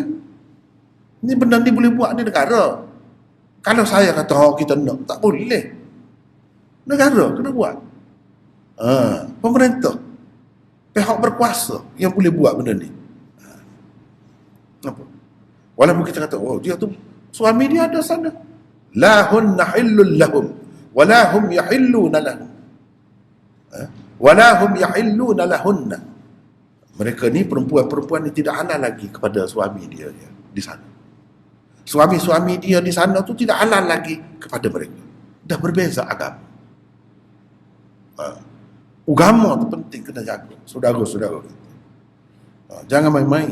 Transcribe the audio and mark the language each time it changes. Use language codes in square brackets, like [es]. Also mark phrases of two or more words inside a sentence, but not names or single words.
[ms] Ini benda ni boleh buat di negara. Kalau saya kata kita nak, tak boleh. Negara kena buat. Pemerintah, pihak berkuasa yang boleh buat benda ni. Apa? Walaupun kita kata, dia tu suami dia ada sana. [ar] لا هن حل لهم ولا هم يحلون لهم. ولا هم يحلون لهن. [ms] Mereka ni perempuan-perempuan ni tidak halal lagi kepada suami dia di sana. Suami-suami dia di sana tu tidak halal lagi kepada mereka. Dah berbeza agama. Agama tu penting kena jaga. Saudara-saudara. Jangan main-main.